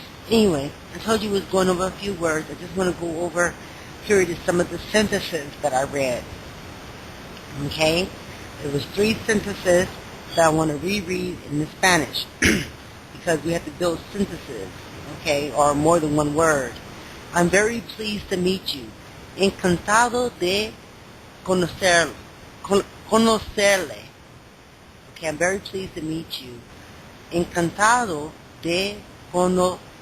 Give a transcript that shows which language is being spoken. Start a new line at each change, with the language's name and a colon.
English: Anyway, I told you I was going over a few words. I just want to go over, here it is, some of the sentences that I read. Okay? There was 3 sentences that I want to reread in the Spanish because we have to build sentences, okay, or more than one word. I'm very pleased to meet you.
Spanish: Encantado de conocerle.
English: Okay, I'm very pleased to meet you.
Spanish: Encantado de conocerle.